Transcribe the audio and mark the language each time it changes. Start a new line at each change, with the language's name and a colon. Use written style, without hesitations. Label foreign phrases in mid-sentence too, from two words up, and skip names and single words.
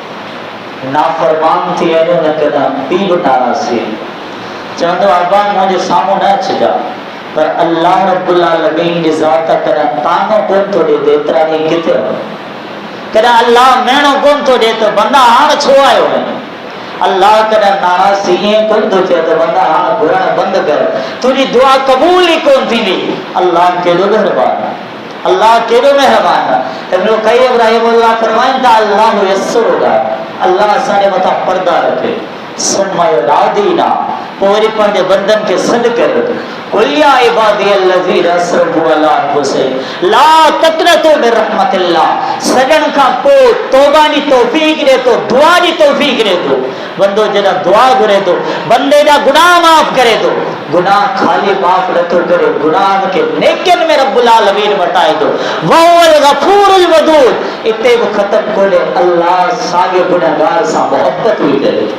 Sindhi: नाफ़रमान थी वञो न कॾहिं पी बि नाराज़ थी चवंदो अब्बा मुंहिंजे साम्हूं न अचिजा, पर अल्लाह रब्बुल आलमीन जी ज़ात कॾहिं तानो कोन थो ॾिए, एतिरा ॾींहं किथे कॾहिं अल्लाह मेणो कोन थो ॾिए त बंदा हाणे छो आयो है, अल्लाह कॾहिं नाराज़ थी ईअं कोन थो चए त बंदा हाणे घुरणु बंदि कर, तुंहिंजी दुआ क़बूल ई कोन थींदी। अल्लाह केॾो महिरबान, अल्लाह केॾो महिरबान। इब्न क़य्यिम रहमहुल्लाह फरमाइनि था
Arabic: الله يسترنا,
Sindhi: अल्लाह असांजे मथां पर्दा रखे,
Arabic: ثم ينادينا,
Sindhi: पोइ वरी पंहिंजे बंदनि खे सॾु करे,
Arabic: قل يا عبادي الذين أسرفوا على أنفسهم لا تقنطوا من رحمة الله,
Sindhi: सॾण खां पोइ तौबा जी तौफ़ीक़ ॾे थो, दुआ जी तौफ़ीक़ ॾे थो। बंदो जॾहिं दुआ घुरे थो, बंदे जा गुनाह माफ़ करे थो, गुनाह खाली माफ़ नथो करे, गुनाह खे नेकियुनि में रब्बुल आलमीन मटाए थो।
Arabic: وهو الغفور الودود,
Sindhi: इते बि ख़त्म कोन्हे, अल्लाह साॻे गुनहगार सां मोहबत बि करे थो।